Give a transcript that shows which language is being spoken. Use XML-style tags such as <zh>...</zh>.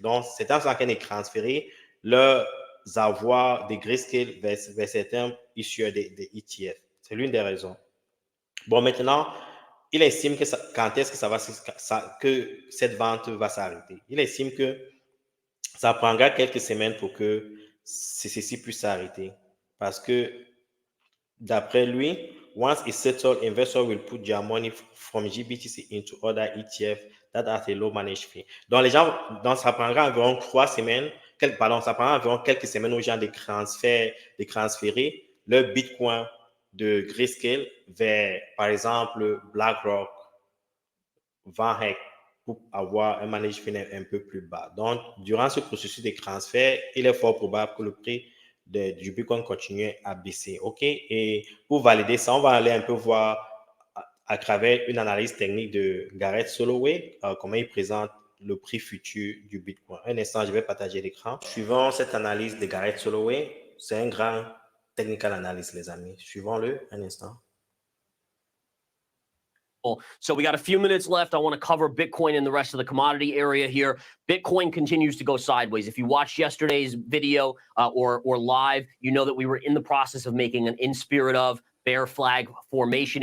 <fr>Donc, c'est en train de transférer leurs avoirs de Grayscale vers certains issueurs des ETF. C'est l'une des raisons. Bon, maintenant, il estime que quand est-ce que que cette vente va s'arrêter? Il estime que ça prendra quelques semaines pour que ceci puisse s'arrêter. Parce que d'après lui,</fr> <en>once it's settled, investors will put their money from GBTC into other ETF that has a low managed fee.</en> <fr>Donc, les gens, donc ça prendra environ 3 semaines, ça prendra environ quelques semaines aux gens de transférer leur Bitcoin de Grayscale vers, par exemple, BlackRock, VanEck, pour avoir un management un peu plus bas. Donc, durant ce processus de transfert, il est fort probable que le prix du Bitcoin continue à baisser. OK? Et pour valider ça, on va aller un peu voir à travers une analyse technique de Gareth Soloway, comment il présente le prix futur du Bitcoin. Un instant, je vais partager l'écran. Suivant cette analyse de Gareth Soloway, c'est un grand</fr> <en>technical analysis,</en> <fr>les amis. Suivons-le un instant.</fr> <en>So we got a few minutes left. I want to cover Bitcoin and the rest of the commodity area here. Bitcoin continues to go sideways. If you watched yesterday's video or live, you know that we were in the process of making an in spirit of bear flag formation.</en>